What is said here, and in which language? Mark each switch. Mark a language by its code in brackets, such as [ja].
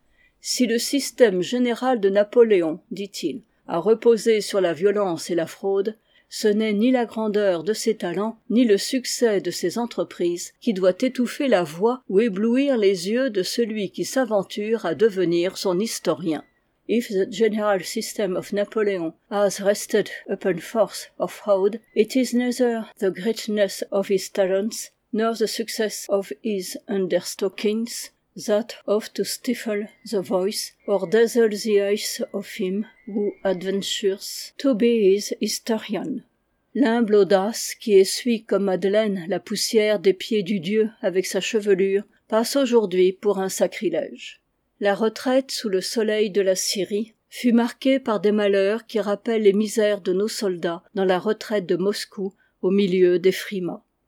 [fr] « Si le système général de Napoléon, dit-il, a reposé sur la violence et la fraude, ce n'est ni la grandeur de ses talents, ni le succès de ses entreprises qui doit étouffer la voix ou éblouir les yeux de celui qui s'aventure à devenir son historien. [en] If the general system of Napoleon has rested upon force or fraud, it is neither the greatness of his talents, nor the success of his understockings, that of to stifle the voice or dazzle the eyes of him who adventures to be his historian. [fr] L'humble audace qui essuie comme Madeleine la poussière des pieds du dieu avec sa chevelure passe aujourd'hui pour un sacrilège. La retraite sous le soleil de la Syrie fut marquée par des malheurs qui rappellent les misères de nos soldats dans la retraite de Moscou au milieu des frimas.